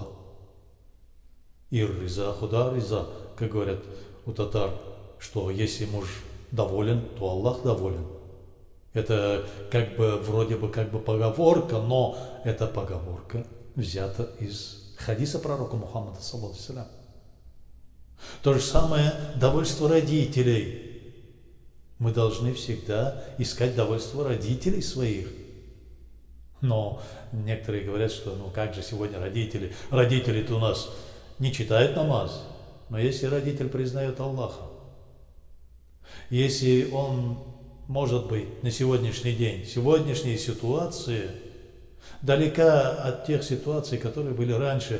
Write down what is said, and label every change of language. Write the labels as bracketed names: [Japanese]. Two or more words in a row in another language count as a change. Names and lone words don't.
[Tatar] Ир-риза, худа-риза, [Russian] как говорят у татар, что если муж доволен, то Аллах доволен. Это как бы вроде бы как бы поговорка, но эта поговорка взята из хадиса пророка Мухаммада [Arabic] صلى الله عليه وسلم. [Russian] То же самое довольство родителей. Мы должны всегда искать довольство родителей своих. Но некоторые говорят, что ну как же сегодня родители? Родители-то у нас не читают намаз. Но если родитель признает Аллаха, если он, может быть, на сегодняшний день, сегодняшние ситуации далека от тех ситуаций, которые были раньше.